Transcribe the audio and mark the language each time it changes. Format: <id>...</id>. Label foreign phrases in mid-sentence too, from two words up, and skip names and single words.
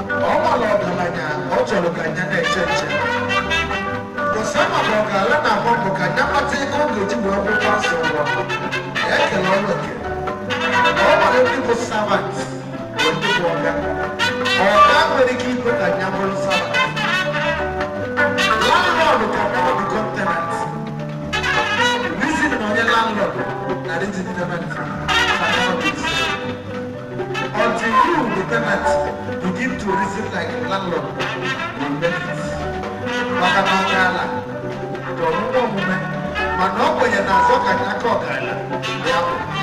<ig>Ọ mara ọgaranya, ọ chọrọ ka ya na-eche nche. Ngozi ama na ọgaranya na-ahụ bụ ka ya mata ego ọ ga-eji wee kwụkwọ nsọ ụwa. Ekele ọrụ oke. Ọ mara ndị bụ servant, bụ ndị bụ ọga. Ọga nwere ike ikwe ka ya bụrụ servant.</ig> <en>Landlord can never become tenant. Reason</en> <ig>na onye</ig> <en>landlord na reason tenant can never be the same. Until you, the tenant, begin to reason like a landlord, you make it.</en> <ig>Maka na ọ gaala, nke ọmụmụ omume, mana ọ kwenye na azọ ka ya aka ọ gaala, ya bụ.</ig>